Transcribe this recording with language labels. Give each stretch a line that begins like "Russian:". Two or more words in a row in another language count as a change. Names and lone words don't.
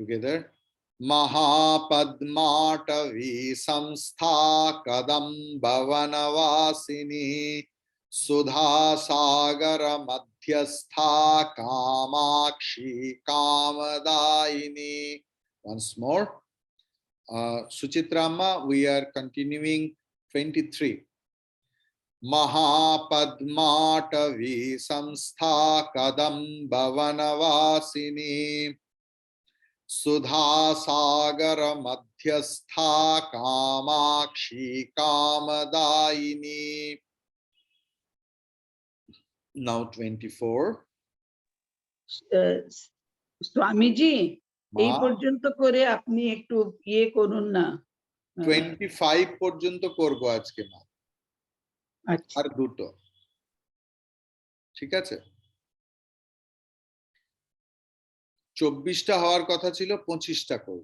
English: Together.
Sanskrit: महापद्माटवी संस्था कदम्बवनवासिनी सुधा सागर मध्यस्था कामाक्षी कामदायिनी.
English: Once more. Suchitrama, we are continuing 23.
Sanskrit: महापद्माटवी संस्था कदम्बवनवासिनी सुधा सागर मध्यस्था कामाक्षी कामदायिनी.
English: Now 24.
Bangla: স্বামীজি এই Ma, পর্যন্ত করে আপনি একটু ইয়ে করুন না। 25 পর্যন্ত করব আজকে মা। আচ্ছা আর দুটো। ঠিক আছে? 24টা হওয়ার কথা ছিল, 25টা করব।